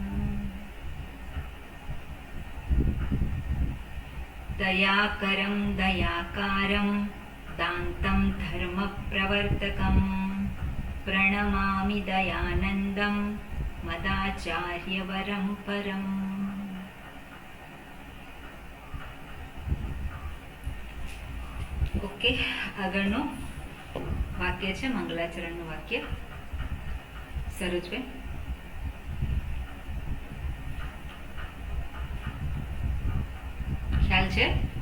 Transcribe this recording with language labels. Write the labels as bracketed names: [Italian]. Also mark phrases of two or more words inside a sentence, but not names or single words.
[Sanskrit] दयाकरं दयाकारं दान्तं धर्मप्रवर्तकं प्रणमामि दयानन्दं मदाचार्यवरं परम्. [Gujarati] ઓકે, આગળનું વાક્ય છે મંગલાચરણનું વાક્ય. સરોજભાઈ, ખ્યાલ છે?